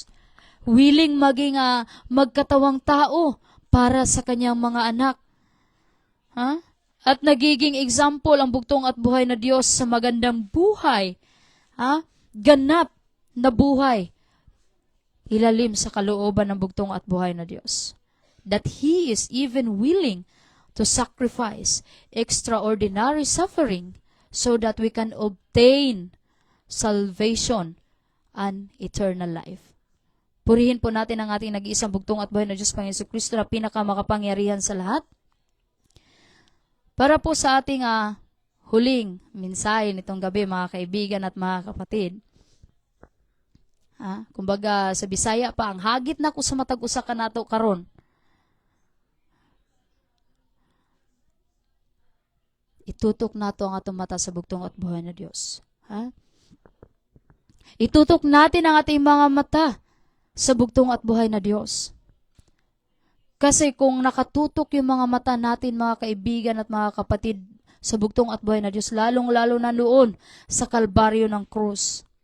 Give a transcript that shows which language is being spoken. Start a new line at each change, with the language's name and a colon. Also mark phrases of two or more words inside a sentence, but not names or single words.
Filipino: Willing maging magkatawang tao para sa kanyang mga anak. At nagiging example ang bugtong at buhay na Diyos sa magandang buhay. Ganap na buhay. Ilalim sa kalooban ng bugtong at buhay na Diyos.
English: That He is even willing to sacrifice extraordinary suffering so that we can obtain salvation and eternal life.
Filipino: Purihin po natin ang ating nag-iisang bugtong at buhay na Diyos, Panginoon Jesucristo, na pinakamakapangyarihan sa lahat. Para po sa ating huling mensahe nitong gabi, mga kaibigan at mga kapatid.
Cebuano: Kumbaga sa Bisaya pa, ang hagit na ko sa matag-usa ka nato karon. itutok nato ang atong mata sa bugtong at buhay na Dios. Ha?
Filipino: Itutok natin ang ating mga mata sa bugtong at buhay na Diyos. Kasi kung nakatutok yung mga mata natin, mga kaibigan at mga kapatid, sa bugtong at buhay na Diyos, lalong-lalo na noon sa kalbaryo ng krus.